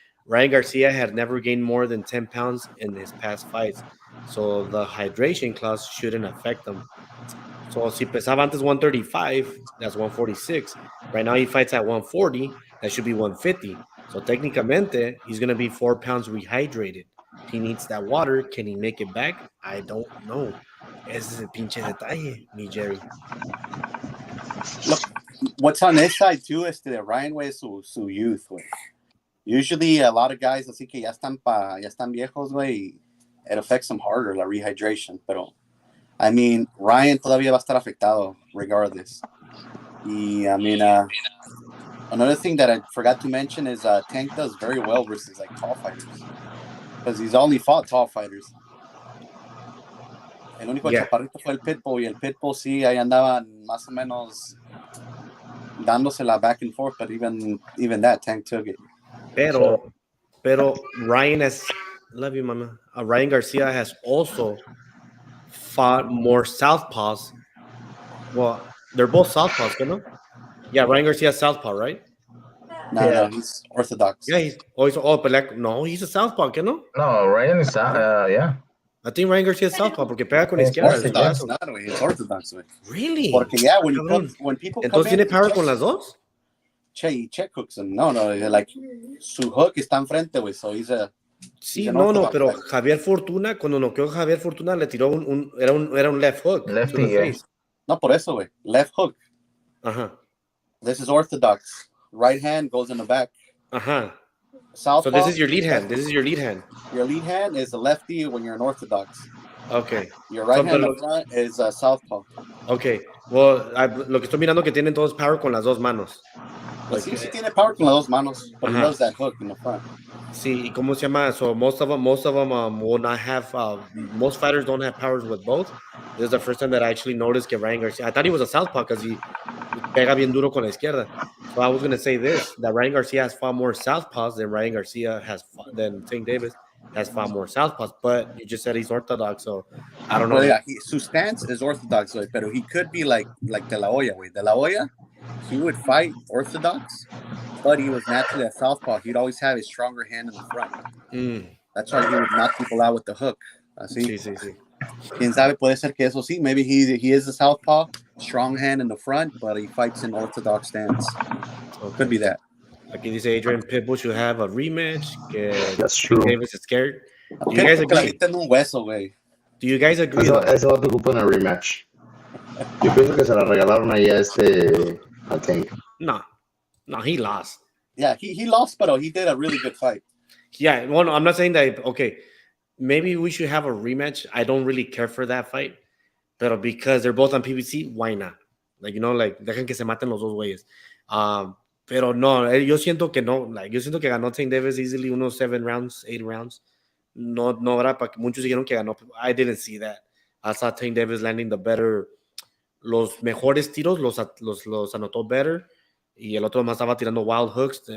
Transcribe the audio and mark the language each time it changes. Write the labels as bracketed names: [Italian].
[English] Ryan Garcia had never gained more than 10 pounds in his past fights. So the hydration clause shouldn't affect him. So [Spanish] si pesaba antes 135, [English] that's 146. Right now he fights at 140, that should be 150. So técnicamente, he's going to be 4 pounds rehydrated. He needs that water. Can he make it back? I don't know. [Spanish] Ese es el pinche detalle, mi Jerry. [English] Look, what's on this side too is that Ryan way su youth, way. Usually a lot of guys [Spanish] así que ya están viejos, way, [English] it affects them harder, la rehydration. [Spanish] Pero, [English] I mean, [Spanish] Ryan todavía va a estar afectado regardless. [English] Y, I mean, another thing that I forgot to mention is Tank does very well versus like tall fighters. Because he's only fought tall fighters. [Spanish] El único chaparrito fue el Pitbull, y el Pitbull sí, ahí andaban más o menos dándosela [English] back and forth, but even that, Tank took it. Pero Ryan has, love you, mama. Ryan Garcia has also fought more southpaws. Well, they're both southpaws, you know? Yeah, Ryan Garcia is southpaw, right? No, he's orthodox. Yeah, he's a southpaw, you know? No, Ryan is, yeah. I think Ryan Garcia is southpaw [Spanish] porque pega con la izquierda. [English] Orthodox, not way. It's orthodox, way. Really? Porque yeah, when people come [Spanish] Entonces [English] in, [Spanish] tiene power con las dos? [English] check hooks him. No, like [Spanish] su hook está enfrente, güey. [English] So he's a. [Spanish] Sí, no, pero Javier Fortuna, cuando noqueó a Javier Fortuna, le tiró era un left hook. Lefty, yeah. No, por eso, güey. Left hook. Ajá. [English] This is orthodox. Right hand goes in the back. [Spanish] Ajá. [English] Southpaw. So this is your lead hand. This is your lead hand. Your lead hand is a lefty when you're an orthodox. Okay. Your right hand in front is a southpaw. Okay. [Spanish] Well, lo que estoy mirando que tienen todos power con las dos manos. Pues sí tiene power con las dos manos, [English] but he loves that hook in the front. [Spanish] Sí, ¿y cómo se llama? [English] So most of them will not have. Most fighters don't have powers with both. This is the first time that I actually noticed que Ryan Garcia. I thought he was a southpaw because he [Spanish] pega bien duro con la izquierda. [English] So I was gonna say this: that Ryan Garcia has fought more southpaws than Ryan Garcia than Tank Davis has fought more southpaws. But you just said he's orthodox, so I don't know. Well, yeah, su stance is orthodox, way, but he could be like De La Hoya, way. De La Hoya, he would fight orthodox, but he was naturally a southpaw. He'd always have his stronger hand in the front. That's why he would knock people out with the hook. [Spanish] Así. Sí. Quién sabe, puede ser que eso sí. [English] Maybe he is a southpaw, strong hand in the front, but he fights in orthodox stance. Okay. Could be that. [Spanish] Aquí dice Adrian Pitbull [English] should have a rematch. That's true. Davis is scared. Do you guys agree? Do you guys agree? [Spanish] Eso va a ocupar una rematch. Yo pienso que se la regalaron ahí a Tank. [English] No, he lost. Yeah, he lost, but he did a really good fight. Yeah, well, no, I'm not saying that. Okay, maybe we should have a rematch. I don't really care for that fight, but because they're both on PBC, why not? [Spanish] Like, dejan que se maten los dos güeyes. Pero no, yo siento que no. Yo siento que ganó Tank Davis easily unos 7 rounds, 8 rounds. No era para que muchos dijeron que ganó. [English] I didn't see that. I saw Tank Davis landing the better. [Spanish] Los mejores tiros los anotó better. Y el otro más estaba tirando wild hooks.